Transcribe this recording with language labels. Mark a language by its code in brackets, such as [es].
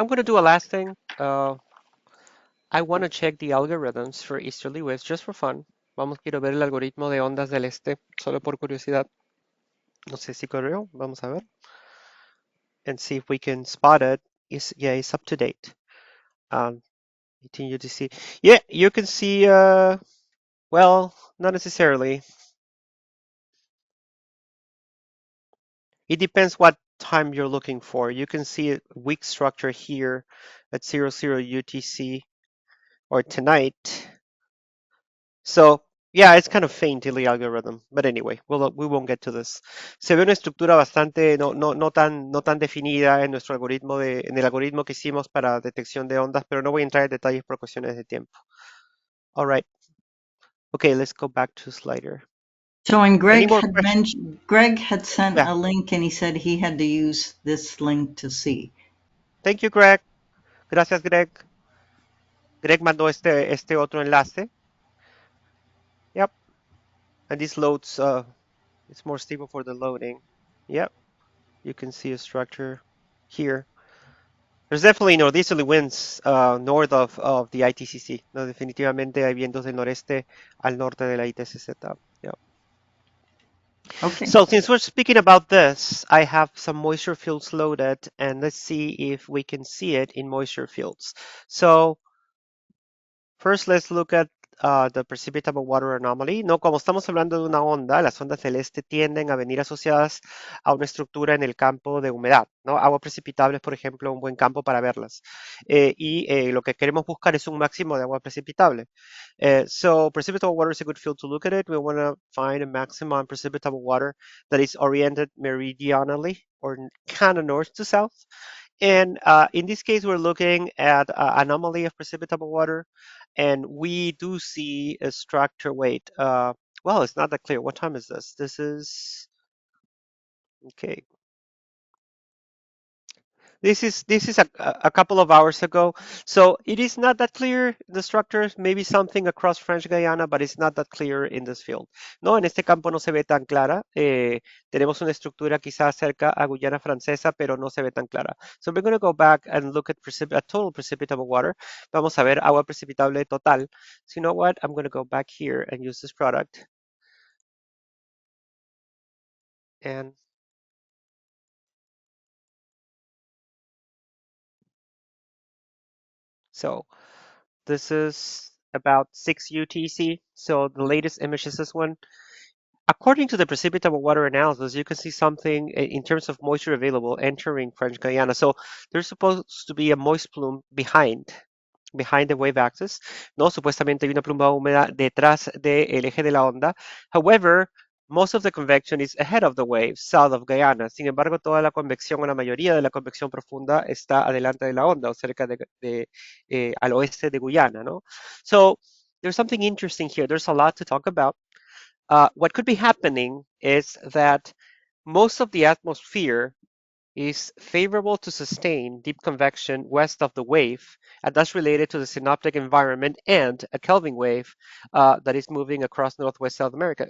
[en] I'm going to do a last thing. I want to check the algorithms for easterly waves just for fun. [es] Quiero ver el algoritmo de ondas del este, solo por curiosidad. No sé si corrió. Vamos a ver. [en] And see if we can spot it. It's up to date. Um, 18 UTC. Yeah, you can see, well, not necessarily. It depends what time you're looking for. You can see a weak structure here at 00 UTC or tonight. So, yeah, it's kind of faint in the algorithm. But anyway, we won't get to this. [es] Se ve una estructura bastante no tan definida en nuestro algoritmo en el algoritmo que hicimos para detección de ondas, pero no voy a entrar en detalles por cuestiones de tiempo. [en] All right. Okay, let's go back to slider. So when Any Greg more had questions? mentioned, Greg had sent Yeah. a link and he said he had to use this link to see. Thank you, Greg. [es] Gracias, Greg. Greg mandó este otro enlace. [en] Yep. And this loads, it's more stable for the loading. Yep. You can see a structure here. There's definitely northeasterly winds north of the ITCC. [es] No, definitivamente hay vientos del noreste al norte de la ITCZ. [en] Yep. Okay. So since we're speaking about this, I have some moisture fields loaded, and let's see if we can see it in moisture fields. So first, let's look at the precipitable water anomaly. [es] No, como estamos hablando de una onda, las ondas del este tienden a venir asociadas a una estructura en el campo de humedad, ¿no? Agua precipitable es, por ejemplo, un buen campo para verlas. Lo que queremos buscar es un máximo de agua precipitable. [en] So precipitable water is a good field to look at it. We want to find a maximum precipitable water that is oriented meridionally or kind of north to south. And in this case, we're looking at anomaly of precipitable water, and we do see a structure. Wait, well, it's not that clear. What time is this? This is okay. This is a couple of hours ago, so it is not that clear the structure. Maybe something across French Guiana, but it's not that clear in this field. [es] No, en este campo no se ve tan clara. Tenemos una estructura quizás cerca a Guyana Francesa, pero no se ve tan clara. [en] So we're going to go back and look at total precipitable water. [es] Vamos a ver agua precipitable total. [en] So you know what? I'm going to go back here and use this product. And so this is about 6 UTC. So the latest image is this one. According to the precipitable water analysis, you can see something in terms of moisture available entering French Guiana. So there's supposed to be a moist plume behind the wave axis, ¿no? [es] Supuestamente hay una pluma húmeda detrás del eje de la onda. [en] However, most of the convection is ahead of the wave, south of Guyana. [es] Sin embargo, toda la convección o la mayoría de la convección profunda está adelante de la onda o cerca al oeste de Guyana, ¿no? [en] So there's something interesting here. There's a lot to talk about. What could be happening is that most of the atmosphere is favorable to sustain deep convection west of the wave, and that's related to the synoptic environment and a Kelvin wave that is moving across northwest South America.